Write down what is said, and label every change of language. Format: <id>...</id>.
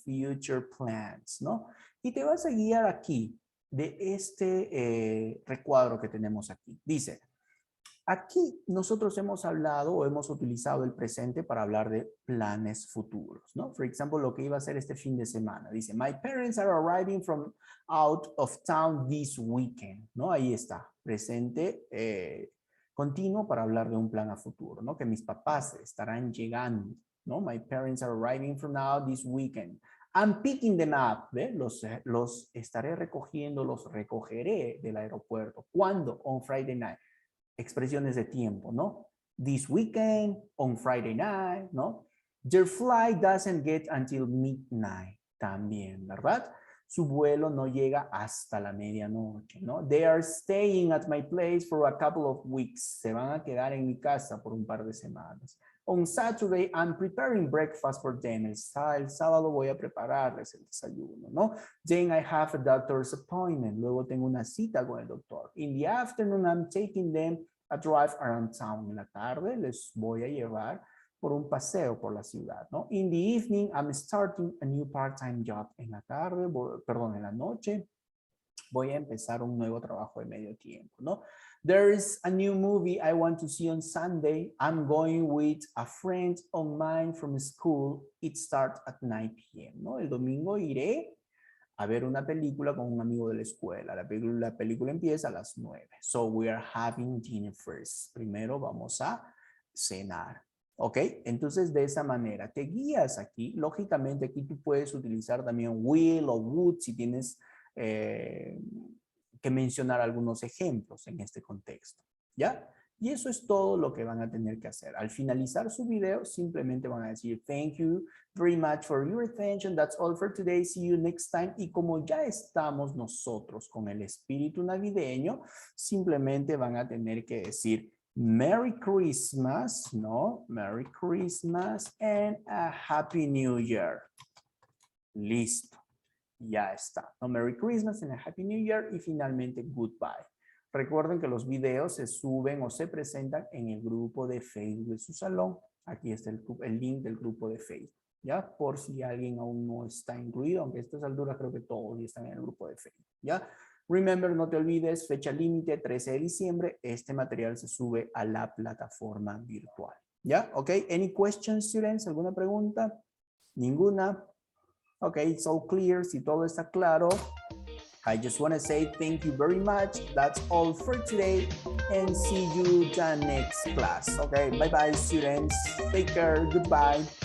<en>Future plans,</en> <es>¿no? Y te vas a guiar aquí, de este recuadro que tenemos aquí. Dice, aquí nosotros hemos hablado o hemos utilizado el presente para hablar de planes futuros, ¿no? Por ejemplo, lo que iba a hacer este fin de semana.</es> <en>Dice, my parents are arriving from out of town this weekend, ¿no?</en> <es>Ahí está, presente continuo para hablar de un plan a futuro, ¿no? Que mis papás estarán llegando, ¿no?</es> <en>My parents are arriving from now this weekend. I'm picking them up, ¿ve?</en> <es>Los estaré recogiendo, los recogeré del aeropuerto. ¿Cuándo?</es> <en>On Friday night.</en> <es>Expresiones de tiempo, ¿no?</es> <en>This weekend, on Friday night, ¿no? Their flight doesn't get until midnight.</en> <es>También, ¿verdad? Su vuelo no llega hasta la medianoche, ¿no?</es> <en>They are staying at my place for a couple of weeks.</en> <es>Se van a quedar en mi casa por un par de semanas.</es> <en>On Saturday, I'm preparing breakfast for them.</en> <es>El sábado voy a prepararles el desayuno, ¿no?</es> <en>Then I have a doctor's appointment.</en> <es>Luego tengo una cita con el doctor.</es> <en>In the afternoon, I'm taking them a drive around town.</en> <es>En la tarde les voy a llevar por un paseo por la ciudad, ¿no?</es> <en>In the evening, I'm starting a new part-time job.</en> <es>En la tarde, en la noche, voy a empezar un nuevo trabajo de medio tiempo, ¿no?</es> <en>There is a new movie I want to see on Sunday. I'm going with a friend of mine from school. It starts at 9 p.m., ¿no?</en> <es>El domingo iré a ver una película con un amigo de la escuela. La película empieza a las 9.</es> <en>So we are having dinner first.</en> <es>Primero vamos a cenar. ¿Ok? Entonces, de esa manera te guías aquí. Lógicamente, aquí tú puedes utilizar también will o would si tienes que mencionar algunos ejemplos en este contexto. ¿Ya? Y eso es todo lo que van a tener que hacer. Al finalizar su video, simplemente van a decir,</es> <en>thank you very much for your attention. That's all for today. See you next time.</en> <es>Y como ya estamos nosotros con el espíritu navideño, simplemente van a tener que decir, Merry Christmas, ¿no?</es> <en>Merry Christmas and a Happy New Year.</en> <es>Listo. Ya está. ¿No?</es> <en>Merry Christmas and a Happy New Year</en> <es>y finalmente Goodbye. Recuerden que los videos se suben o se presentan en el grupo de Facebook de su salón. Aquí está el link del grupo de Facebook. ¿Ya? Por si alguien aún no está incluido, aunque a estas alturas creo que todos ya están en el grupo de Facebook. ¿Ya? Remember, no te olvides, fecha límite 13 de diciembre. Este material se sube a la plataforma virtual. ¿Ya? ¿Ok?</es> <en>Any questions, students?</en> <es>¿Alguna pregunta? ¿Ninguna?</es> <en>Ok, it's all clear.</en> <es>Si todo está claro,</es> <en>I just want to say thank you very much. That's all for today. And see you the next class. Okay, bye-bye, students. Take care. Goodbye.</en>